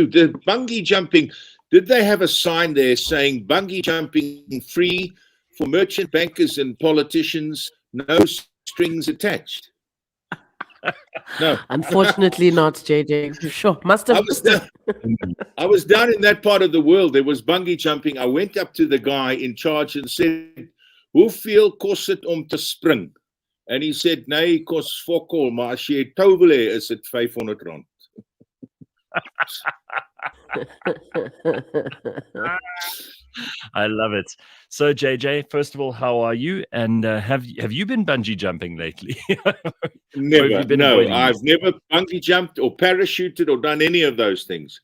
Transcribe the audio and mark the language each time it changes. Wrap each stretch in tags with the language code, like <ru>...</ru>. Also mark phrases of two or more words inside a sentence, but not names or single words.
<en>The bungee jumping, did they have a sign there saying bungee jumping free for merchant bankers and politicians, no strings attached? No. Unfortunately not, JJ. Sure, must have missed it. I was down in that part of the world. There was bungee jumping. I went up to the guy in charge and said,</en> <af>hoeveel kost het om te spring?</af> <en>And he said,</en> <af>nee, kost fokol, maar as jy tou wil hê, is dit R500.</af> <en>I love it. So, JJ, first of all, how are you? And have you been bungee jumping lately? Never. No, I've never bungee jumped or parachuted or done any of those things.</en>